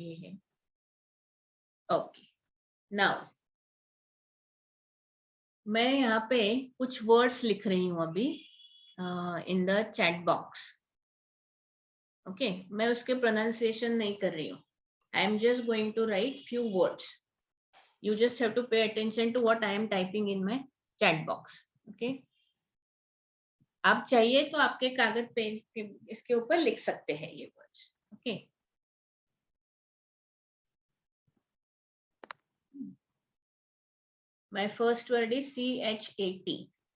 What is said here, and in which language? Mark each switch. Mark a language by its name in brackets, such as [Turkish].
[Hindi] ये है okay. Now मैं यहाँ पे कुछ वर्ड्स लिख रही हूँ अभी [English] In the chat box. [Hindi] Okay, मैं उसके प्रोनाउंसिएशन नहीं कर रही हूँ। [English] I am just going to write few words. You just have to pay attention to what I am typing in my chat box. Okay. [Hindi] आप चाहिए तो आपके कागज पे इसके ऊपर लिख सकते हैं ये words. [English] Okay. My first word is CHAT.